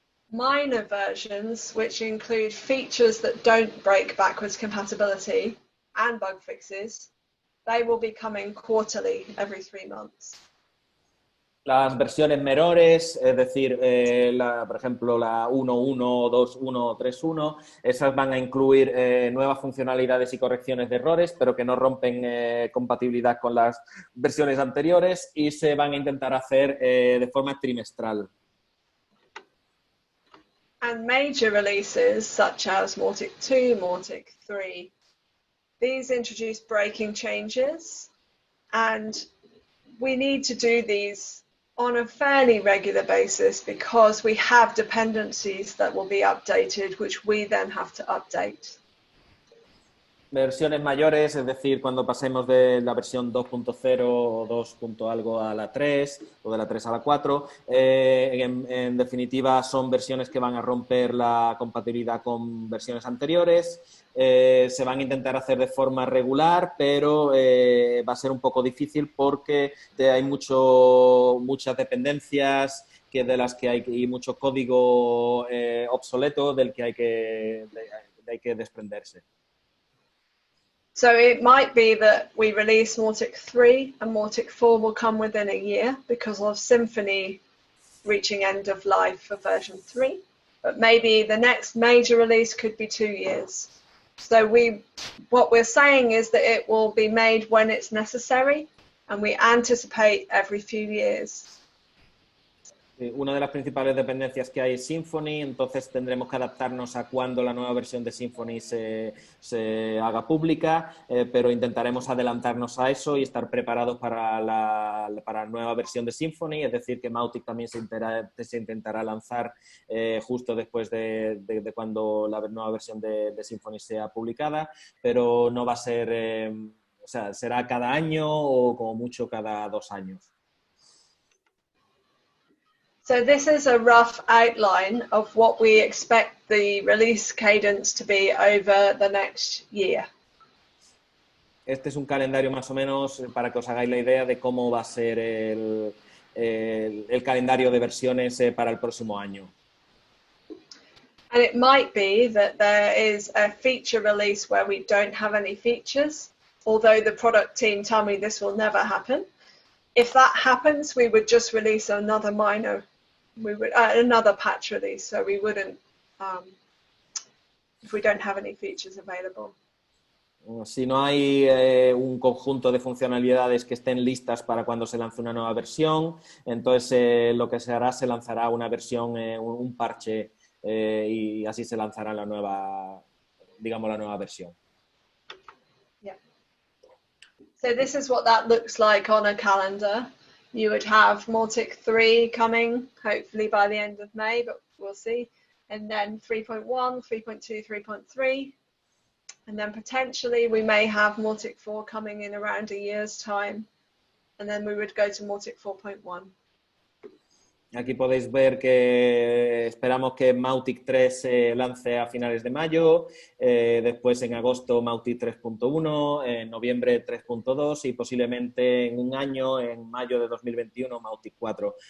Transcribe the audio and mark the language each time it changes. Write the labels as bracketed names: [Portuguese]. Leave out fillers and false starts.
[English] Minor versions, which include features that don't break backwards compatibility and bug fixes, they will be coming quarterly, every 3 months. [Spanish] Las versiones menores, es decir, por ejemplo, la 1.1, 2.1, 3.1, esas van a incluir nuevas funcionalidades y correcciones de errores, pero que no rompen compatibilidad con las versiones anteriores y se van a intentar hacer de forma trimestral. [English] And major releases such as Mautic 2, Mautic 3, these introduce breaking changes, and we need to do these on a fairly regular basis because we have dependencies that will be updated, which we then have to update. [Spanish] Versiones mayores, es decir, cuando pasemos de la versión 2.0 o 2. Algo a la 3 o de la 3 a la 4, en definitiva son versiones que van a romper la compatibilidad con versiones anteriores, se van a intentar hacer de forma regular, pero va a ser un poco difícil porque hay muchas dependencias de las que hay mucho código obsoleto del que hay que desprenderse. [English] So it might be that we release Mautic 3 and Mautic 4 will come within a year because of Symfony reaching end of life for version 3. But maybe the next major release could be 2 years. So what we're saying is that it will be made when it's necessary and we anticipate every few years. [Spanish] Una de las principales dependencias que hay es Symfony, entonces tendremos que adaptarnos a cuando la nueva versión de Symfony se haga pública, pero intentaremos adelantarnos a eso y estar preparados para la nueva versión de Symfony, es decir, que Mautic también se intentará lanzar justo después de cuando la nueva versión de Symfony sea publicada, pero no va a ser, o sea, será cada año o como mucho cada 2 años. [English] So this is a rough outline of what we expect the release cadence to be over the next year. [Spanish] Este es un calendario más o menos para que os hagáis la idea de cómo va a ser el calendario de versiones para el próximo año. [English] And it might be that there is a feature release where we don't have any features, although the product team tell me this will never happen. If that happens, we would just release another another patch release, so we wouldn't if we don't have any features available. [Spanish] Si no hay un conjunto de funcionalidades que estén listas para cuando se lance una nueva versión, entonces lo que se hará, se lanzará una versión, un parche, y así se lanzará la nueva versión. [English] Yeah. So this is what that looks like on a calendar. You would have Mautic 3 coming, hopefully by the end of May, but we'll see. And then 3.1, 3.2, 3.3. And then potentially we may have Mautic 4 coming in around a year's time. And then we would go to Mautic 4.1. [Spanish] Aquí podéis ver que esperamos que Mautic 3 se lance a finales de mayo, después en agosto Mautic 3.1, en noviembre 3.2 y posiblemente en un año, en mayo de 2021, Mautic 4.